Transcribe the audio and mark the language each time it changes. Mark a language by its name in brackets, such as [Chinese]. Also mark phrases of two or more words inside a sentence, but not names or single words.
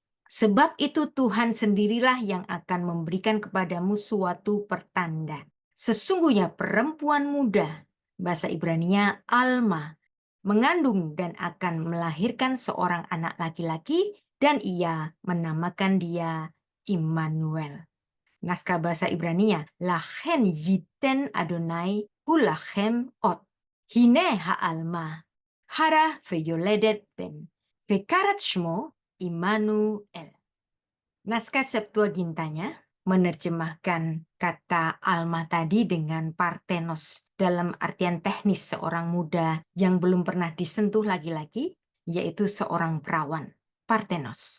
[Indonesian] Sebab itu Tuhan sendirilah yang akan memberikan kepadamu suatu pertanda. Sesungguhnya perempuan muda, bahasa Ibraninya Alma, mengandung dan akan melahirkan seorang anak laki-laki, dan ia menamakan dia Immanuel. Naskah bahasa Ibraninya, [Hebrew] לכן יתן אדני הוא לכם אות. הנה העלמה. הרה וילדת בן, וקראת שמו עמנואל. [Indonesian] Naskah Septuagintanya menerjemahkan kata Alma tadi dengan partenos dalam artian teknis seorang muda yang belum pernah disentuh laki-laki, yaitu seorang perawan, partenos.